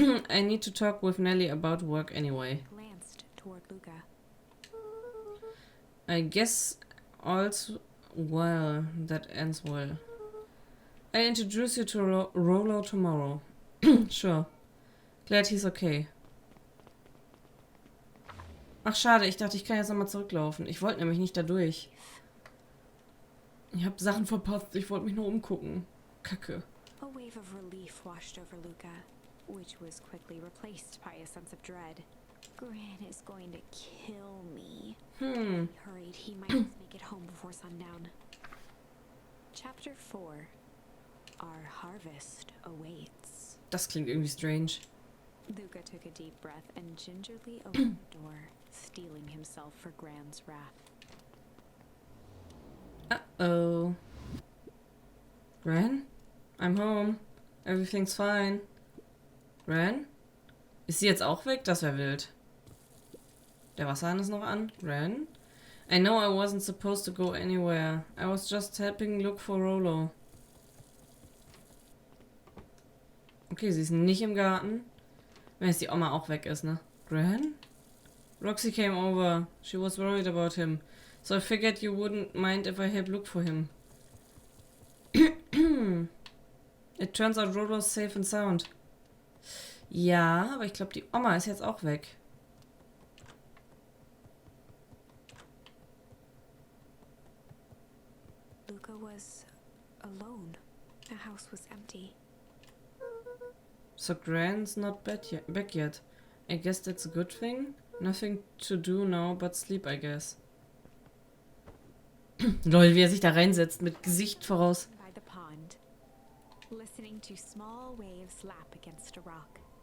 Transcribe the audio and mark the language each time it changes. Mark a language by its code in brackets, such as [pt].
[en] I need to talk with Nellie about work anyway. Glanced toward Luka. I guess all's well that ends well. I'll introduce you to Rollo tomorrow. Sure. Glad he's okay. [de] Ach schade, ich dachte, ich kann jetzt nochmal zurücklaufen. Ich wollte nämlich nicht da durch. Ich habe Sachen verpasst, ich wollte mich nur umgucken. Kacke. [en] A wave of relief washed over Luka, which was quickly replaced by a sense of dread. Gran is going to kill me. He hurried. He might just make it home before sundown. Chapter 4. Our harvest awaits. [de] Das klingt irgendwie strange. [en] Luka took a deep breath and gingerly opened the door, steeling himself for Gran's wrath. Uh-oh. Gran? I'm home. Everything's fine. Gran? [de] Ist sie jetzt auch weg? Das wäre wild. Der Wasserhahn ist noch an. [en] Gran? I know I wasn't supposed to go anywhere. I was just helping look for Rollo. [de] Okay, sie ist nicht im Garten. Wenn jetzt die Oma auch weg ist, ne? [en] Gran? Roxy came over. She was worried about him. So I figured you wouldn't mind if I help look for him. It turns out Rollo's safe and sound. [de] Ja, aber ich glaube, die Oma ist jetzt auch weg. [en] Luka was alone. The house was empty. So Gran's not back yet. I guess that's a good thing. Nothing to do now but sleep, I guess. [de] Lol, wie er sich da reinsetzt mit Gesicht voraus. [en] By the pond, listening to small waves lap against a rock.